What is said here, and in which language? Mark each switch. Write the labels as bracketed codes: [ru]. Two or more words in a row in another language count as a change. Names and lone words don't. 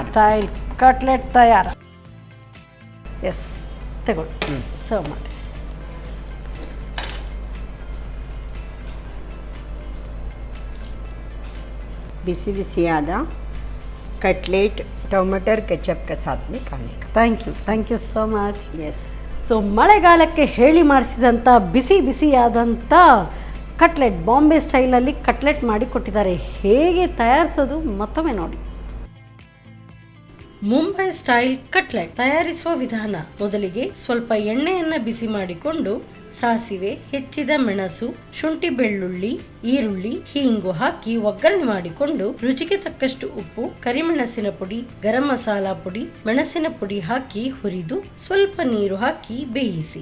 [kn] ಸ್ಟೈಲ್ ಕಟ್ಲೆಟ್ ತಯಾರು. ಎಸ್, ತಗೊಳ್ಳಿ, ಸರ್ವ್ ಮಾಡಿ. ಬಿಸಿಯಾದ ಕಟ್ಲೆಟ್ ಟೊಮೆಟೊ ಕೆಚಪ್ [hi] के साथ में खाने का. [en] thank you so much. [kn] ಎಸ್. ಸೊ ಮಳೆಗಾಲಕ್ಕೆ ಹೇಳಿ ಮಾಡಿಸಿದಂಥ ಬಿಸಿಯಾದಂಥ ಕಟ್ಲೆಟ್, ಬಾಂಬೆ ಸ್ಟೈಲಲ್ಲಿ ಕಟ್ಲೆಟ್ ಮಾಡಿ ಕೊಟ್ಟಿದ್ದಾರೆ. ಹೇಗೆ ತಯಾರಿಸೋದು ಮತ್ತೊಮ್ಮೆ ನೋಡಿ. ಮುಂಬೈ ಸ್ಟೈಲ್ ಕಟ್ಲೆಟ್ ತಯಾರಿಸುವ ವಿಧಾನ: ಮೊದಲಿಗೆ ಸ್ವಲ್ಪ ಎಣ್ಣೆಯನ್ನು ಬಿಸಿ ಮಾಡಿಕೊಂಡು ಸಾಸಿವೆ, ಹೆಚ್ಚಿದ ಮೆಣಸು, ಶುಂಠಿ, ಬೆಳ್ಳುಳ್ಳಿ, ಈರುಳ್ಳಿ, ಹೀಂಗು ಹಾಕಿ ಒಗ್ಗರಣೆ ಮಾಡಿಕೊಂಡು ರುಚಿಗೆ ತಕ್ಕಷ್ಟು ಉಪ್ಪು, ಕರಿಮೆಣಸಿನ ಪುಡಿ, ಗರಂ ಮಸಾಲಾ ಪುಡಿ, ಮೆಣಸಿನ ಪುಡಿ ಹಾಕಿ ಹುರಿದು ಸ್ವಲ್ಪ ನೀರು ಹಾಕಿ ಬೇಯಿಸಿ.